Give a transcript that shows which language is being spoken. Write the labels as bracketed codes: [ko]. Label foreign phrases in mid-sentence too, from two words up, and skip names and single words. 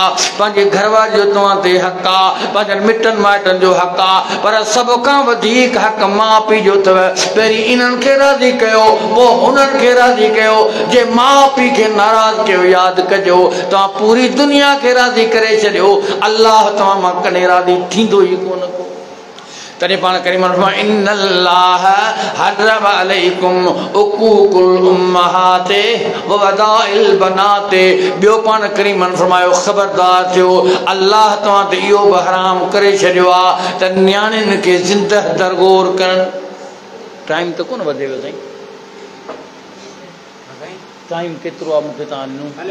[sd] पंहिंजे घरवारी जो तव्हां ते हक़ आहे पंहिंजनि मिटनि माइटनि जो हक़ आहे पर सभ खां वधीक हक़ माउ पीउ जो अथव पहिरीं इन्हनि खे राज़ी कयो पोइ हुननि खे राज़ी कयो जे माउ पीउ खे नाराज़ कयो यादि कजो तव्हां पूरी दुनिया खे राज़ी करे छॾियो अल्लाह तव्हां मां कॾहिं राज़ी थींदो ई कोन को तॾहिं पाण करीम फरमायो [ar] إن الله حرم عليكم عقوق الأمهات و وأد البنات. [sd] ॿियो पाण करीम फरमायो ख़बरदार थियो अल्लाह तव्हां ते इहो बि हराम करे छॾियो आहे त नियाणियुनि खे ज़िंदह दरगोर करणु। टाइम त कोन वधेव साईं, टाइम केतिरो आहे मूंखे तव्हां ॾिनो?